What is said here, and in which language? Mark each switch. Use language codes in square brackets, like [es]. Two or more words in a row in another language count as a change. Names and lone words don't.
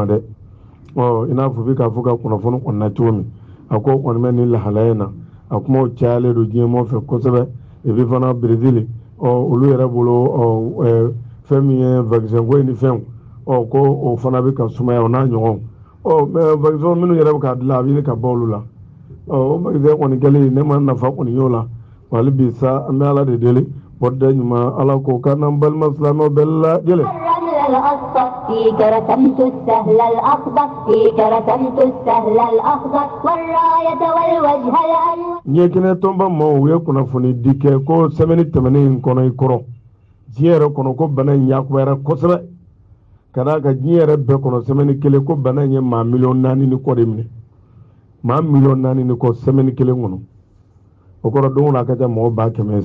[bm] dɛ i n'a fɔ bɛ k'a fɔ ka kunnafoni kɔni na cogo min a ko kɔni bɛ nin lahalaya in na a kumaw cayalen don diɲɛmɔ fɛ kosɛbɛ [fr] et puis [bm] fana Brésil olu yɛrɛ bolo fɛn min ye vaccin ko ni fɛnw ko o fana bɛ ka sumaya o n'a ɲɔgɔn [fr] mais vaccin [bm] minnu yɛrɛ bɛ k'a dilan a bɛ ɲini ka bɔ olu la o vaccin kɔni kɛlen ne ma nafa kɔni y'o la wali bi sa an bɛ Ala de deli bɔda ɲuman Ala k'o k'an n'an balima silamɛw bɛɛ lajɛlen [ar] فيك رسمت السهل الأخضر فيك رسمت السهل الأخضر والراية والوجه الأنور [bm] ɲɛkɛnɛ tɔnba maaw u ye kunnafoni di kɛ ko semaine tɛmɛnen in kɔnɔ i kɔrɔ diɲɛ yɛrɛ kɔnɔ ko bana in yakubayara kosɛbɛ ka d'a kan diɲɛ yɛrɛ bɛɛ kɔnɔ semaine kelen ko bana in ye maa 4,000,000 ni kɔ de minɛ maa 4,000,000 ni kɔ semaine kelen kɔnɔ o kɔrɔ don o don a ka ca mɔgɔ 100,000